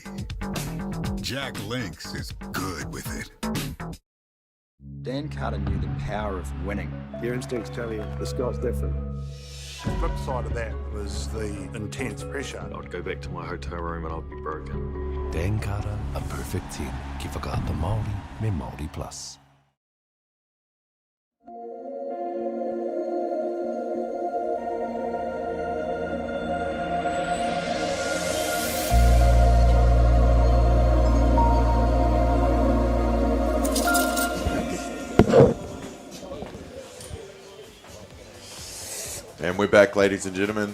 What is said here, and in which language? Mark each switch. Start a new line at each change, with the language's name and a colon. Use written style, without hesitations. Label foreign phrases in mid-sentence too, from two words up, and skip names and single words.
English: Jack Links is good with it. Dan Carter knew the power of winning. Your instincts tell you the sky's different. The flip side of that was the intense pressure. I'd go back to my hotel room and I'd be broken. Dan Carter, a perfect 10.
Māori: Ki whakaata Māori me Māori Plus.
English: And we're back, ladies and gentlemen.